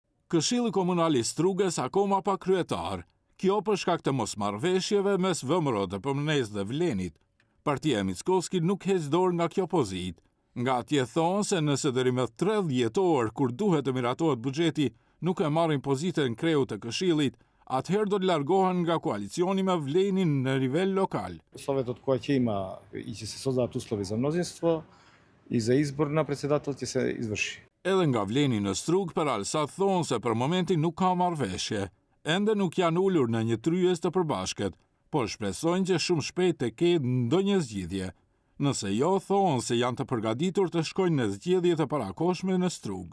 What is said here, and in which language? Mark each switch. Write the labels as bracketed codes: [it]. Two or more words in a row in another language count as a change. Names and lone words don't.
[sq] Këshilli Komunal i Strugës akoma pa kryetar. Kjo për shkak të mosmarrëveshjeve mes VMRO dhe PMN dhe Vlenit. Partia e Mickovskit nuk heq dorë nga kjo pozitë. Nga atje thonë se nëse deri më 30 orë kur duhet të miratohet buxheti nuk e marrin pozitën kreu të këshillit, atëherë do të largohen nga koalicioni me Vlenin në nivel lokal. [mk] Soветот кој ќе има и ќе се создадат услови за мнозинство и за избор на председател ќе се изврши. [sq] Edhe nga Vleni në Strugë për Alsat thonë se për momentin nuk ka marrëveshje. Ende nuk janë ulur në një tryez të përbashkët, por shpresojnë që shumë shpejt të ketë ndonjë zgjidhje. Nëse jo, thonë se janë të përgatitur të shkojnë në zgjedhje të parakohshme në Strugë.